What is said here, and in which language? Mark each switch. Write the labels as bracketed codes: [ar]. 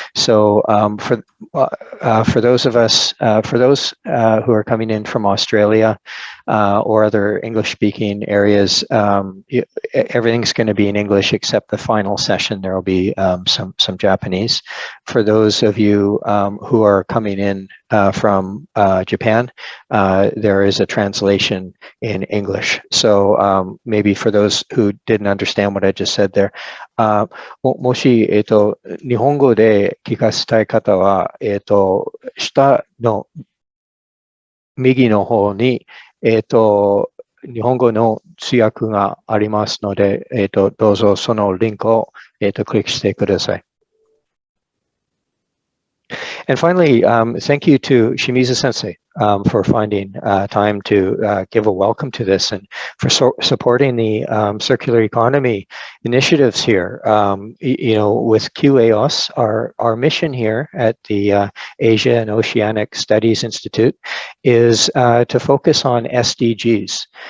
[en] So for those of us, for those who are coming in from Australia or other English-speaking areas, everything's going to be in English except the final session. There will be some Japanese. For those of you who are coming in from Japan, there is a translation in English. So maybe for those who didn't understand what I just said there, [ja] もし、日本語で聞かせたい方は、下の右の方に、日本語の通訳がありますので、どうぞそのリンクを、クリックしてください。 [en] And finally, thank you to Shimizu Sensei for finding time to give a welcome to this and for supporting the circular economy initiatives here. You know, with QAOS, our mission here at the Asia and Oceanic Studies Institute is to focus on SDGs.